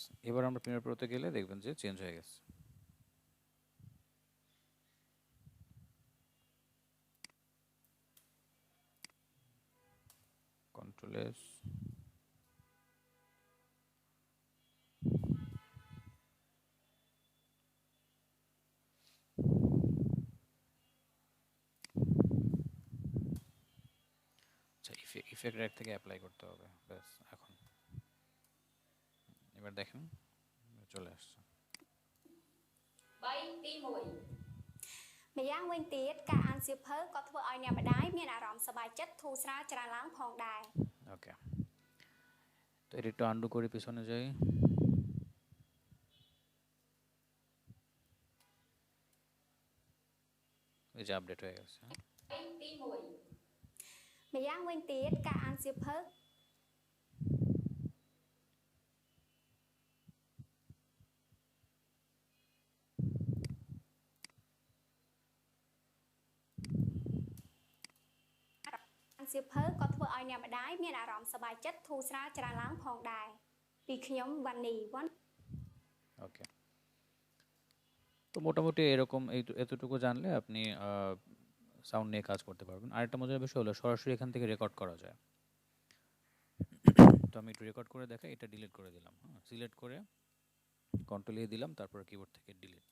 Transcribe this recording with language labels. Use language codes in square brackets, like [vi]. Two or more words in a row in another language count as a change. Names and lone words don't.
[bn] এবার আমরা প্রিমিয়ার প্রোতে গেলে দেখবেন যে চেঞ্জ হয়ে গেছে। [en] Control S, [bn] আচ্ছা, [en] effect rack [bn] থেকে অ্যাপ্লাই করতে হবে, ব্যাস। এখন এবার দেখেন চলে আসছে। [km] 3 ទី1 ម្យ៉ាងវិញទៀតការអានសៀវភៅក៏ធ្វើឲ្យអ្នកម្ដាយមានអារម្មណ៍សប្បាយចិត្តធូរស្រាលច្រើនឡើងផងដែរ [bn] ওকে, তো এটা একটু আন্ডু করে পিছনে যাই। এই যে আপডেট হয়ে গেছে। [km] 3 ទី1 ម្យ៉ាងវិញទៀតការអានសៀវភៅ អានសៀវភៅក៏ធ្វើឲ្យអ្នកម្ដាយមានអារម្មណ៍សប្បាយចិត្តធូរស្រាលច្រើនឡើងផងដែរពីខ្ញុំវ៉ាន់នីវ៉ាន់ [bn] ওকে, তো মোটামুটি এরকম এতটুকু জানলে আপনি সাউন্ড নিয়ে কাজ করতে পারবেন। আরেকটা মজার বিষয় হলো সরাসরি এখান থেকে রেকর্ড করা যায়। তো আমি একটু রেকর্ড করে দেখাই। এটা ডিলিট করে দিলাম, হ্যাঁ, সিলেক্ট করে [en] Control A [bn] দিলাম, তারপর কিবোর্ড থেকে ডিলিট।